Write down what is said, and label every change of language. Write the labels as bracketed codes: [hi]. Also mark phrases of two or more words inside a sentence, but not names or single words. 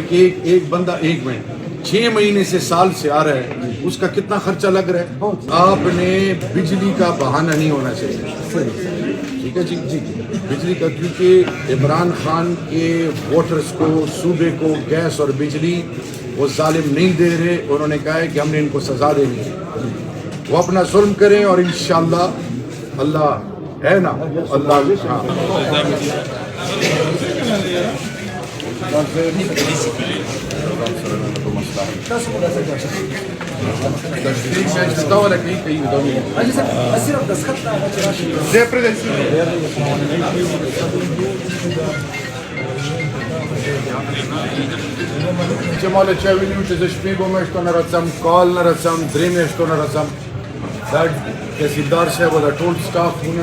[ur] ایک بندہ 1 منٹ 6 مہینے سے سال سے آ رہا ہے اس کا کتنا خرچہ لگ رہا ہے آپ نے بجلی کا بہانہ نہیں ہونا چاہیے ٹھیک ہے جی جی بجلی کا کیونکہ عمران خان کے ووٹرز کو صوبے کو گیس اور بجلی وہ ظالم نہیں دے رہے انہوں نے کہا ہے کہ ہم نے ان کو سزا دینی ہے وہ اپنا ظلم کریں اور انشاءاللہ اللہ ہے نا اللہ اجی سر صرف دستخط [ps] چې مال چا ویلو چې زه شپږو میاشتو نه راځم کال نه راځم 3 میاشتو نه راځم دا تحصیلدار صاحب او د ټول سټاف مونږ